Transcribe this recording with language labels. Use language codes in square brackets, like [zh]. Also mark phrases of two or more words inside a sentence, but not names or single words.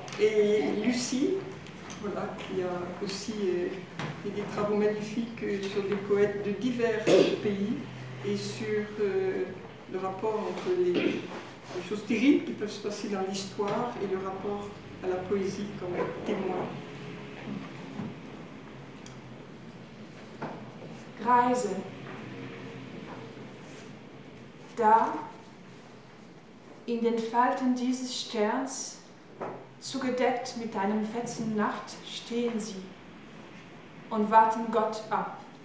[fr] Et Lucie, voilà, qui a aussi fait des travaux magnifiques sur des poètes de divers pays et sur le rapport entre les choses terribles qui peuvent se passer dans l'histoire et le rapport à la poésie comme témoin. [de] Greise. Da, in den Falten dieses Sterns, zugedeckt mit einem Fetzen Nacht, stehen sie und warten Gott ab.